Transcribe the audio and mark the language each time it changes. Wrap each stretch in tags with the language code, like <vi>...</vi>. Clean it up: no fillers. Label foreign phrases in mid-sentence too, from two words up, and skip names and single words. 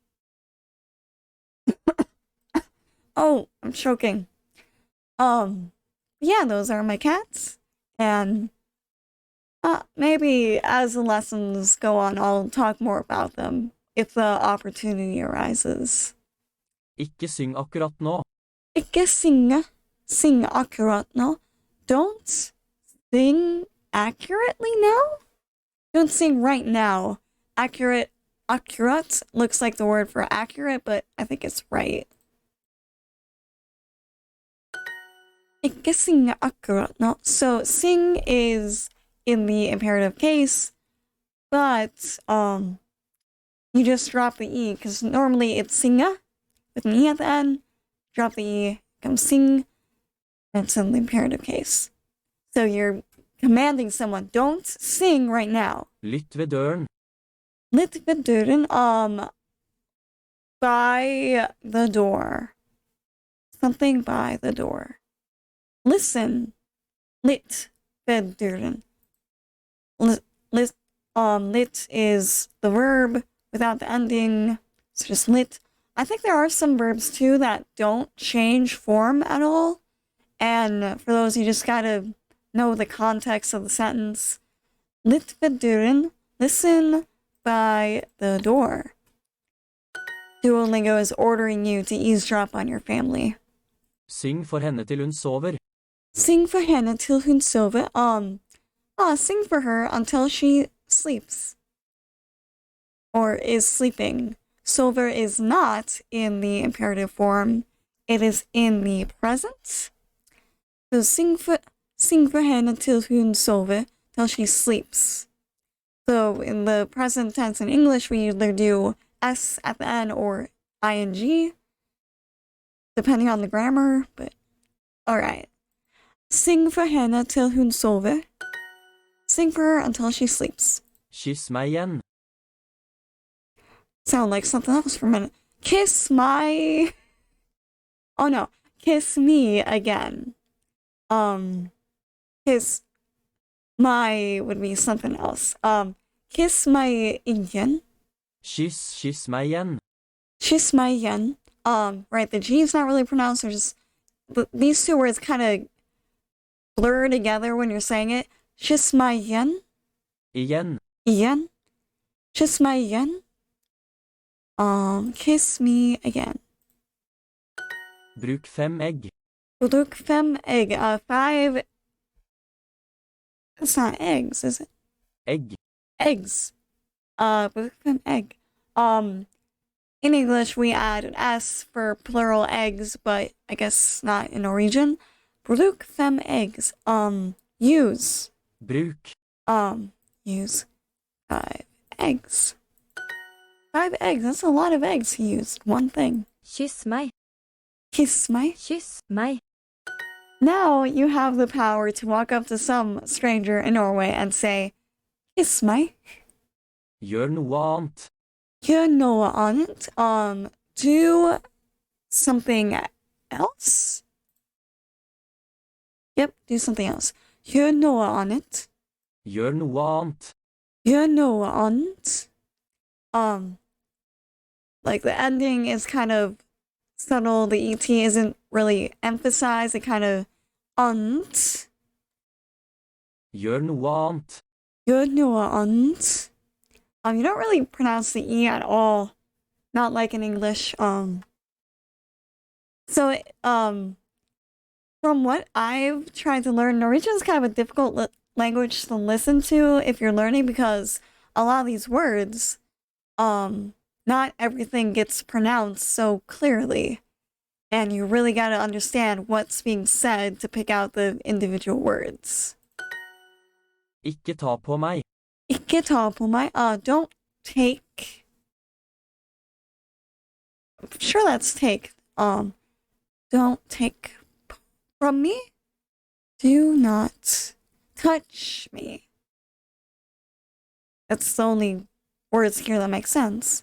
<en>Oh, I'm choking. Yeah, those are my cats. And maybe as the lessons go on, I'll talk more about them if the opportunity arises.</en> <no>Ikke syng akkurat nå. Ikke sing akkurat nå.</no> <en>Don't sing accurately now? Don't sing right now. Accurate looks like the word for accurate, but I think it's right.</en> <no>Ikke synge akkurat nå.</no> <en>So sing is in the imperative case, but you just drop the E because normally it's singa with an E at the end. drop the E, come sing. It's in the imperative case. So you're commanding someone, don't sing right now.</en> <no>Lytt ved døren. Lytt ved døren,</no> <en>by the door. Something by the door. Listen.</en> <no>Lytt ved døren.</no> <en>Lit is the verb without the ending. It's just lit. I think there are some verbs too that don't change form at all. And for those, you just gotta know the context of the sentence.</en> <no>Lytt ved døren.</no> <en>Listen by the door. Duolingo is ordering you to eavesdrop on your family.</en> <no>Syng for henne til hun sover. Sing for henne till hun sover.</no> <en>Sing for her until she sleeps. Or is sleeping. Sover is not in the imperative form. It is in the present. So</en> <no>sing for henne till hun sover,</no> <en>till she sleeps. So in the present tense in English, we either do S at the end or ing, depending on the grammar, but alright.</en> <no>Sing for henne till hun sover.</no> <en>Sing for her until she sleeps.</en> <no>Kyss meg igjen.</no> <en>Sound like something else for a minute. Kiss my... Oh no. Kiss me again. Kiss my would be something else.</en> <no>Kiss my igen. Kyss meg igjen. Kiss my igen.</no> <en>Right, the G is not really pronounced. They're just... These two words kind of blur together when you're saying it.</en> <no>Kiss my igen. Igjen. Igen. Kiss my igen.</no> <en>Kiss me again.</en> <no>Bruk 5 egg. Bruk 5 egg.</no> <en>5... It's not eggs, is it? Egg.</en> <no>Eggs. Bruk 5 egg.</no> <en>In English, we add an S for plural eggs, but I guess not in Norwegian.</en> <no>Bruk 5 eggs. Use. Bruk.</no> <en>Use 5 eggs. 5 eggs, that's a lot of eggs he used. One thing.</en> <no>Kyss meg.</no> <en>Kiss my.</en> <no>Kyss meg.</no> <en>Now you have the power to walk up to some stranger in Norway and say, kiss my.</en> <no>Gjør noe annet. Gjør noe annet.</no> <en>Do something else? Yep, do something else.</en> <no>Gjør noe annet. Gjør noe annet. Gjør noe annet.</no> <en>Like the ending is kind of subtle. The ET isn't really emphasized. It kind of annet.</en> <no>Gjør noe annet. Gjør noe annet.</no> <en>You don't really pronounce the E at all. Not like in English. From what I've tried to learn, Norwegian is kind of a difficult language to listen to if you're learning because a lot of these words, not everything gets pronounced so clearly. And you really got to understand what's being said to pick out the individual words.</en> <no>Ikke ta på meg. Ikke ta på meg.</no> <en>Don't take. I'm sure that's take. Don't take from me. Do not touch me. That's the only words here that make sense.</en>